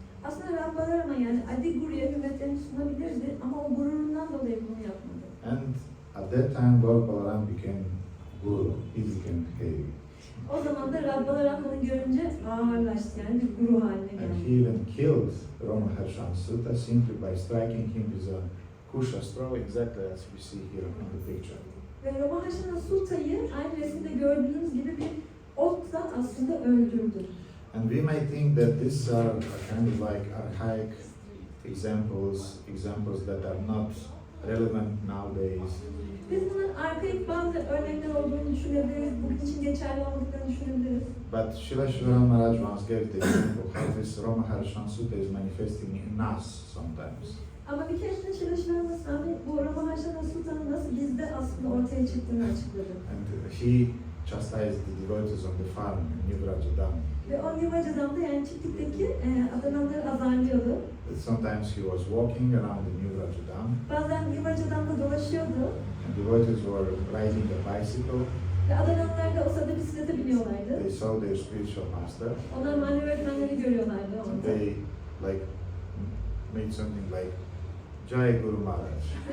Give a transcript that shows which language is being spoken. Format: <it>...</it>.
<tr>Aslında Rahbalarama yani Adi Guru'ya hürmetlerini sunabilirdi ama o gururundan dolayı bunu yapmadı.</tr> <en>And at that time, Lord Balaram became Guru, he became heavy.</en> <tr>O zaman da Rahbalara'nı görünce ağırlaştı yani bir guru haline</tr> <en>And</en> <tr>geldi.</tr> <en>he even killed Ramaharshana Sutta simply by striking him with a kushastra, exactly as we see here in the picture.</en> <tr>Ve Ramaharshana Sutta'yı aynı resimde gördüğünüz gibi bir okla aslında öldürdü.</tr> <en>And we may think that these are kind of like archaic examples that are not relevant nowadays.</en> <tr>Biz bunun arkaik bazı örnekler olduğunu düşünebiliriz, bugün için geçerli olmadıklarını düşünebiliriz.</tr> <en>But Srila Shivaram Maharaj once gave the example how this Ramaharshana Sutta is manifesting in us sometimes.</en> <tr>Ama bir keresinde Srila Shivananda Swami bu Ramaharshana Sutta'nın nasıl bizde aslında ortaya çıktığını açıkladı.</tr> <en>And he chastised the devotees on the farm in New Rajadam.</en> <tr>Ve o Nivajadam'da yani çiftlikteki adamları azarlıyordu.</tr> <en>Sometimes he was walking around the New Rajadam.</en> <tr>Bazen Nivajadam'da dolaşıyordu.</tr> <en>And devotees were riding a bicycle.</en> <tr>Ve adamlar da o sırada bisiklete biniyorlardı.</tr> <en>They saw their spiritual master.</en> <tr>Onlar manevi öğretmenleri görüyorlardı orada.</tr> <en>They like made something like Jai Guru Maharaj.</en>